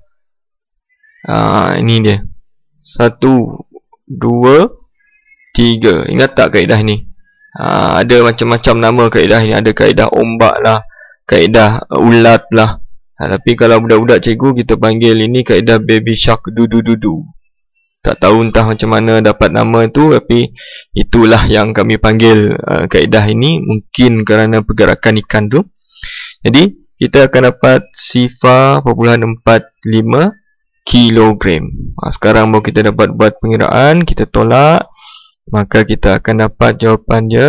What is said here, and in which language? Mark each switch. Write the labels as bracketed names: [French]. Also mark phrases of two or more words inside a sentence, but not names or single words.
[Malay] Ini dia 1, 2, 3. Ingat tak kaedah ni? Ada macam-macam nama kaedah ni. Ada kaedah ombak lah, kaedah ulat lah. Tapi kalau budak-budak cikgu kita panggil ini kaedah [English] baby shark [Malay] du-du-du-du. Tak tahu entah macam mana dapat nama tu, tapi itulah yang kami panggil kaedah ini. Mungkin kerana pergerakan ikan tu. Jadi kita akan dapat 0.45 kilogram. Sekarang baru kita dapat buat pengiraan. Kita tolak, maka kita akan dapat jawapan dia.